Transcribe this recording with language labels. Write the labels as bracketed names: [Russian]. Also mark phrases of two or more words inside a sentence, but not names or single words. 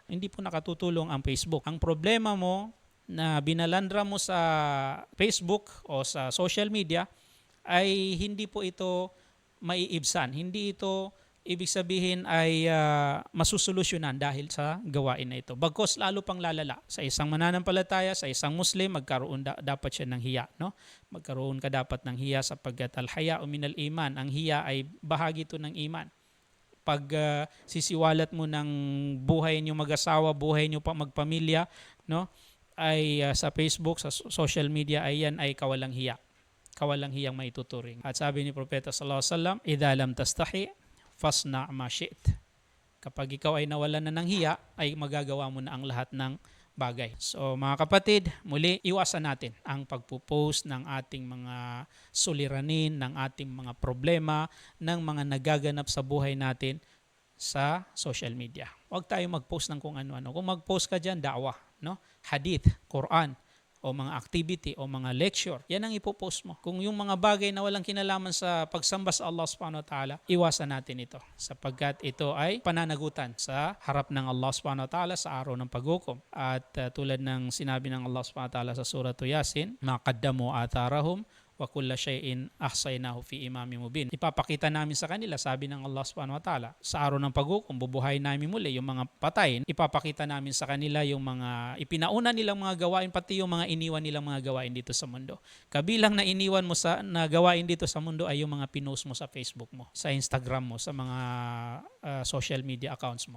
[Filipino] Hindi po nakatutulong ang Facebook. Ang problema mo na binalandra mo sa Facebook o sa [English] social media [Filipino] ay hindi po ito maiibsan. Hindi ito ibig sabihin ay masusolusyonan dahil sa gawain na ito. Bagkos lalo pang lalala. Sa isang mananampalataya, sa isang Muslim, magkaroon dapat siya ng hiya, no? Magkaroon ka dapat ng hiya sapagkat [Arabic] الحياء من الإيمان. [Filipino] Ang hiya ay bahagi ito ng iman. Pag sisiwalat mo ng buhay niyo mag-asawa, buhay niyo magpamilya, no? Ay sa Facebook, sa [English] social media [Filipino] ay yan ay kawalang hiya. Kawalang hiyang maituturing. At sabi ni Propeta [Arabic] صلى الله عليه وسلم, "إذا لم تستحِ فاصنع ما شئت." [Filipino] Kapag ikaw ay nawalan na ng hiya, ay magagawa mo na ang lahat ng bagay. So mga kapatid, muli iwasan natin ang pagpo-post ng ating mga suliranin, ng ating mga problema, ng mga nagaganap sa buhay natin sa [English] social media. [Filipino] Huwag tayo mag-post ng kung ano-ano. Kung mag-post ka dyan, da'wah, no? Hadith, Quran, o mga activity o mga lecture, yan ang ipopost mo. Kung yung mga bagay na walang kinalaman sa pagsamba sa Allah [Arabic] سبحانه وتعالى, [Filipino] iwasan natin ito sapagkat ito ay pananagutan sa harap ng Allah [Arabic] سبحانه وتعالى [Filipino] sa araw ng paghukom. At tulad ng sinabi ng Allah [Arabic] سبحانه وتعالى [Filipino] sa surah Yasin, [Arabic] ما قدموا وآثارهم وكل شيء أحصيناه في إمام مبين. [Filipino] Ipapakita namin sa kanila, sabi ng Allah [Arabic] سبحانه وتعالى, [Filipino] sa araw ng paghukom, bubuhayin namin muli yung mga patay. Ipapakita namin sa kanila yung mga ipinauna nilang mga gawain, pati yung mga iniwan nilang mga gawain dito sa mundo. Kabilang na iniwan mo na gawain dito sa mundo ay yung mga pinost mo sa Facebook mo, sa Instagram mo, sa mga [English] social media accounts [Filipino] mo.